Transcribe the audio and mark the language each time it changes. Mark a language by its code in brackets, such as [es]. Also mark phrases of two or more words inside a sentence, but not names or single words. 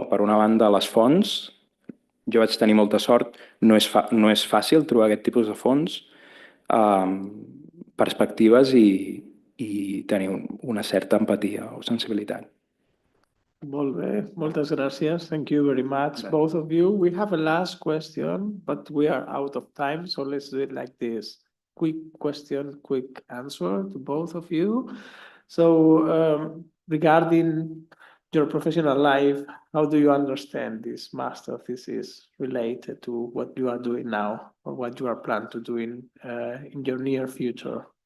[ca] Per una banda, les fonts. Jo vaig tenir molta sort. No és fàcil trobar aquest tipus de fonts, perspectives i tenir una certa empatia o sensibilitat. Molt bé, moltes gràcies. [en] Thank you very much, both of you. We have a last question, but we are out of time, so let's do it like this. Quick question, quick answer to both of you. So, regarding your professional life, how do you understand this master thesis related to what you are doing now or what you are planning to do in your near future?